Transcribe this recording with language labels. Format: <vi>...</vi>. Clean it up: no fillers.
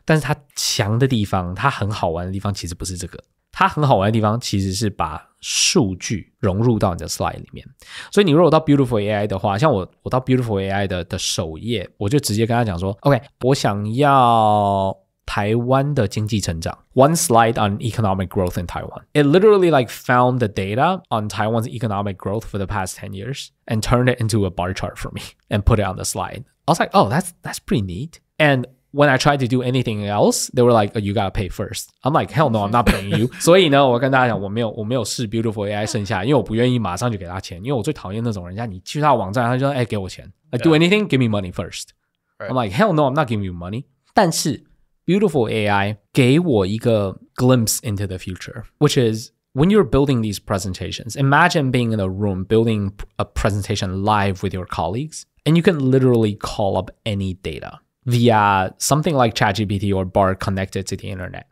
<zh>但是它强的地方，它很好玩的地方其实不是这个，它很好玩的地方其实是把数据融入到你的 slide 里面。所以你如果到 Beautiful AI 的话，像我到 Beautiful AI 的首页，我就直接跟他讲说 OK， 我想要台湾的经济成长</zh> <en>One slide on economic growth in Taiwan. It literally like found the data on Taiwan's economic growth for the past 10 years and turned it into a bar chart for me and put it on the slide. I was like, oh, that's pretty neat. And when I tried to do anything else, they were like, oh, you gotta pay first. I'm like, hell no, I'm not paying you.</en> <zh>所以呢，我跟大家讲，我没有试 Beautiful AI 剩下，因为我不愿意马上就给他钱，因为我最讨厌那种人家你去他的网站，他就说，给我钱 ，</zh> <en>like do anything, give me money first. I'm like, hell no, I'm not giving you money.</en> <zh>但是 Beautiful AI 给我一个</zh> <en>glimpse into the future, which is when you're building these presentations, imagine being in a room building a presentation live with your colleagues, and you can literally call up any data via something like ChatGPT or Bard connected to the internet.</en>